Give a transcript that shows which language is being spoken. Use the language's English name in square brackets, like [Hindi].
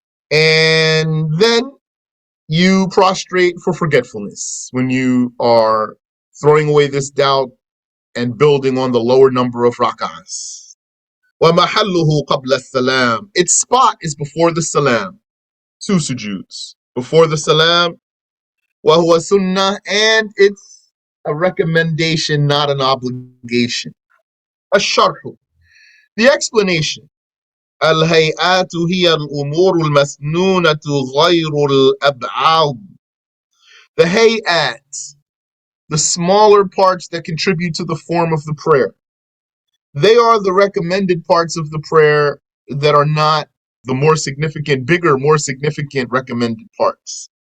[English] And then you prostrate for forgetfulness when you are throwing away this doubt and building on the lower number of rak'ahs. [Arabic] وَمَحَلُّهُ قَبْلَ السَّلَامِ. [English] Its spot is before the salam. 2 sujuds. Before the salam, [Arabic] وَهُوَ [English] sunnah, and it's a recommendation, not an obligation. [Arabic] الشرح. [English] The explanation. [Arabic] الهيئات هي الأمور المسنونة غير الأبعاد. [English] The hayat, the smaller parts that contribute to the form of the prayer. They are the recommended parts of the prayer that are not the more significant, bigger, more significant recommended parts.